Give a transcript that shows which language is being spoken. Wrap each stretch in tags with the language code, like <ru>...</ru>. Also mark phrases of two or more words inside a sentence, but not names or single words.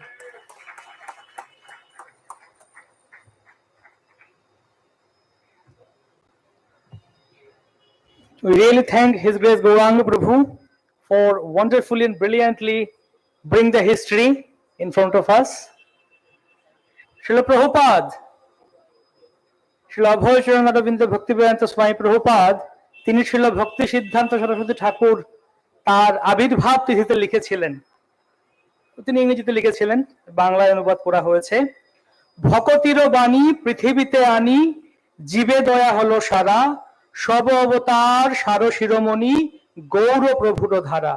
<en>We really thank His Grace Gauranga Prabhu for wonderfully and brilliantly bring the history in front of us.</en> <bn>Srila Prabhupada, Srila Abhay Aravinda Bhaktivedanta Swami Prabhupada, তিনি Srila Bhaktisiddhanta Saraswati ঠাকুর তার আবির্ভাব তিথিতে লিখেছিলেন, তিনি ইংরেজিতে লিখেছিলেন, বাংলায় অনুবাদ করা হয়েছে। ভকতির বাণী পৃথিবীতে আনি, জীবে দয়া হলো সারা, সব অবতার সার শিরোমণি, গৌর প্রভুর ধারা।</bn>